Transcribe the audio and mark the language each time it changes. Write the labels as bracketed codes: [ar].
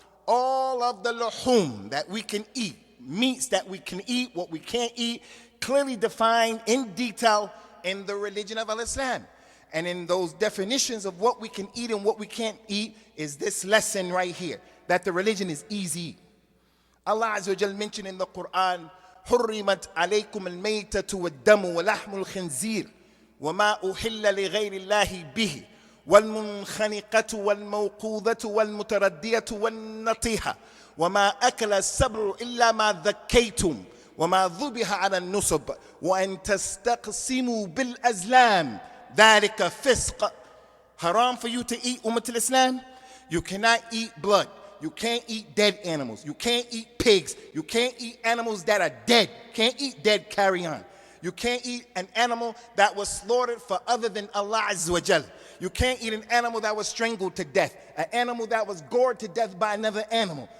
[en] All of the luhum that we can eat, meats that we can eat, what we can't eat, clearly defined in detail in the religion of Islam. And in those definitions of what we can eat and what we can't eat is this lesson right here, that the religion is easy. Allah Azza wa Jal mentioned in the Quran, [ar] حرمت عليكم الميتة والدم ولحم الخنزير وما أحل لغير الله به والمنخنقة والموقوذة والمتردية والنطيحة وما أكل السبع إلا ما ذكيتم وما ذبح على النصب وأن تستقسموا بالأزلام ذلك فسق. [en] Haram for you to eat Ummat al-Islam. You cannot eat blood. You can't eat dead animals. You can't eat pigs. You can't eat animals that are dead. Can't eat dead carrion. You can't eat an animal that was slaughtered for other than Allah Azza wa Jal. You can't eat an animal that was strangled to death. An animal that was gored to death by another animal.